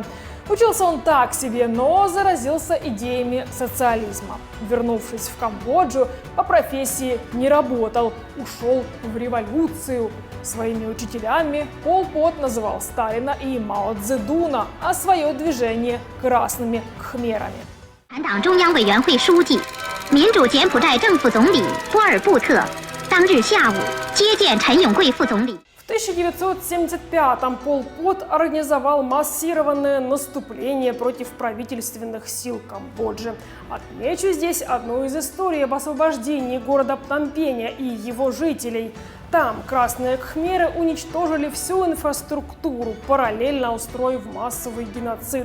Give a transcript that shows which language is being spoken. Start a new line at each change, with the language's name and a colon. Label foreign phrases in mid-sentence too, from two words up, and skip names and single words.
Russian: Учился он так себе, но заразился идеями социализма. Вернувшись в Камбоджу, по профессии не работал, ушел в революцию. Своими учителями Пол Пот называл Сталина и Мао Цзэдуна, а свое движение красными кхмерами.
Chinese: 党中央委员会书记、民主柬埔寨政府总理波尔布特当日下午接见陈永贵副总理。
Russian: В 1975-м Пол Пот организовал массированное наступление против правительственных сил Камбоджи. Отмечу здесь одну из историй об освобождении города Пномпеня и его жителей. Там красные кхмеры уничтожили всю инфраструктуру, параллельно устроив массовый геноцид.